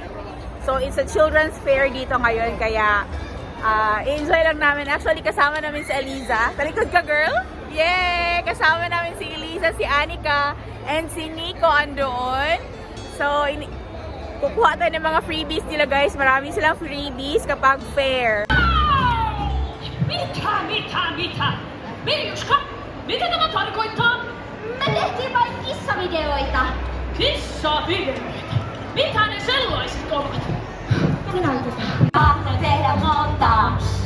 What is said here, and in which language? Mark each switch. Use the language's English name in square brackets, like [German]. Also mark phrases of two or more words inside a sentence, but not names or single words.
[English] So it's a children's fair [Filipino] dito ngayon kaya enjoy lang namin. Actually kasama namin si Eliza. Talikod ka girl? Yay! Kasama namin si Eliza, si Anika, and si Nico andoon. So kukuha tayo ng mga freebies nila guys. Marami silang freebies kapag fair. [Finnish] Mitä? Viljuska, mitä tämä tarkoittaa? Me tehtiin vain kissavideoita. Kissavideoita? Mitä ne sellaiset ovat? Me näytetään. Tahto tehdä montaas.